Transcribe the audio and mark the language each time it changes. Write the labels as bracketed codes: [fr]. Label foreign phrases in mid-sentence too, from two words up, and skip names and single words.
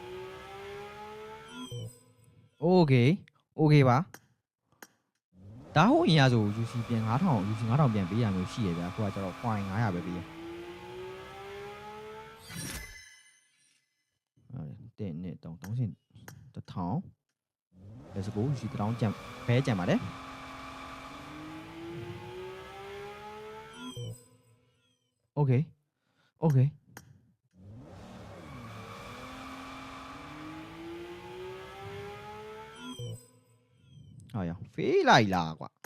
[my] okay ပါဒါဟိုအရင်ကဆို UC ပြန်9000 UC 9000ပြန်ပေးရမျိုးရှိရဗျာအခုကကျတော့ coin 900ပဲပေးရ တဲ့နဲ့3ဆင့်1000 [en] let's go [my] UC 1000 ကျန်ဘဲကျန်ပါတယ် okay [yue] 好呀飛嚟啦 [my] ကွာ